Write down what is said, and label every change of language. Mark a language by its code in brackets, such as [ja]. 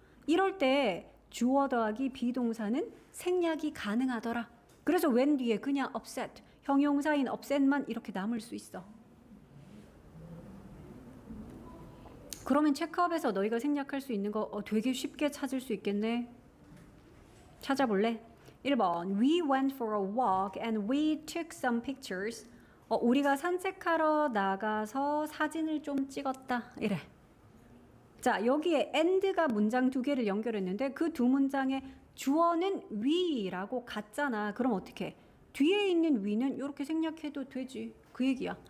[ko] 이럴 때 주어 더하기 비동사는 생략이 가능하더라. 그래서 when 뒤에 그냥 upset, 형용사인 upset만 이렇게 남을 수 있어. 그러면 체크업에서 너희가 생략할 수 있는 거 되게 쉽게 찾을 수 있겠네. 찾아볼래? [en] 1번 We went for a walk and we took some pictures. [ko] 우리가 산책하러 나가서 사진을 좀 찍었다. 이래. 자, 여기에 and가 문장 두 개를 연결했는데 그 두 문장의 주어는 we라고 같잖아. 그럼 어떻게? 뒤에 있는 we는 이렇게 생략해도 되지. 그 얘기야.